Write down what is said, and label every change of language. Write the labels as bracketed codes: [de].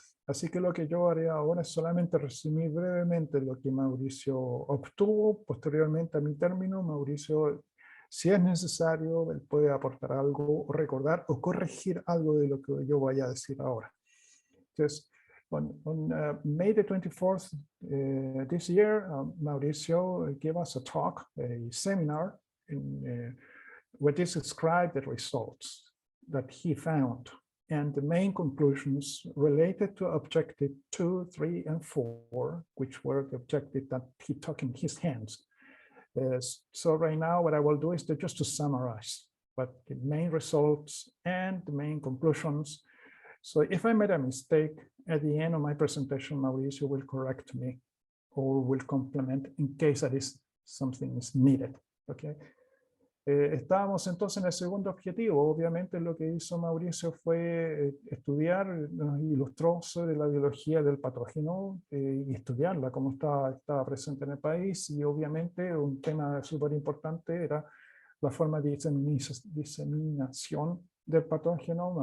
[es] Así que lo que yo haré ahora es solamente resumir brevemente lo que Mauricio obtuvo. Posteriormente a mi término, Mauricio, si es necesario, él puede aportar algo, o recordar o corregir algo de lo que yo vaya a decir ahora. Entonces, [en] on May the 24th this year, Mauricio gave us a talk, a seminar, where he described the results that he found and the main conclusions related to objective 2, 3, and 4, which were the objectives that he took in his hands. So right now, what I will do is just to summarize but the main results and the main conclusions. So if I made a mistake at the end of my presentation, Mauricio will correct me or will complement in case that is something is needed. Okay. [es] Estábamos entonces en el segundo objetivo. Obviamente lo que hizo Mauricio fue estudiar, nos ilustró sobre la biología del patógeno y estudiarla como estaba presente en el país, y obviamente un tema súper importante era la forma de diseminación del patógeno.